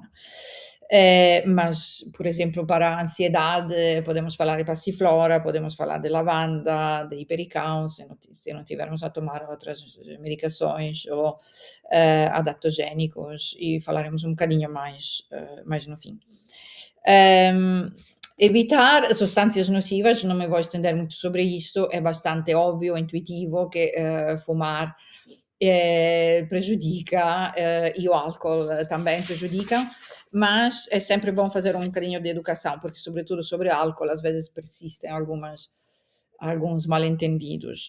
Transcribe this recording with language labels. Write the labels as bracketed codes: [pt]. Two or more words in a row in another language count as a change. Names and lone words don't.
[pt] Mas, por exemplo, para a ansiedade, podemos falar de passiflora, podemos falar de lavanda, de hipericão, se não tivermos a tomar outras medicações ou adaptogênicos, e falaremos um bocadinho mais no fim. Evitar [it] sostanze nocivas, non mi [pt] vou estender muito sobre isto, é bastante óbvio, intuitivo que fumar prejudica e o álcool também prejudica, mas é sempre bom fazer um bocadinho de educação, porque sobretudo sobre álcool às vezes persistem alguns mal-entendidos.